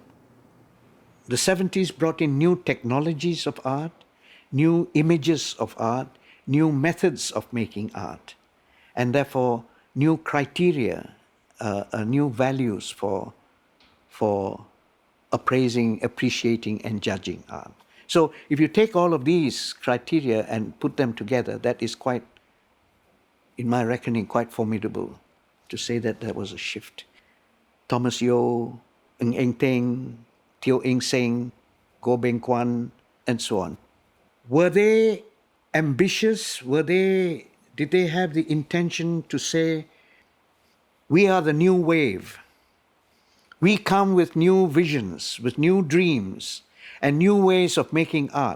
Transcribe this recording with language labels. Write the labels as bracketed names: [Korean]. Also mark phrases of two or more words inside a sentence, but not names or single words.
[English] The 70s brought in new technologies of art, new images of art, new methods of making art, and therefore new criteria, new values for appraising, appreciating, and judging art. So if you take all of these criteria and put them together, that is quite, in my reckoning, quite formidable to say that there was a shift. Thomas Yeo, Ng Eng Teng, Teo Eng Seng, Goh Beng Kwan, and so on. Were they ambitious? Did they have the intention to say, we are the new wave. We come with new visions, with new dreams, and new ways of making art?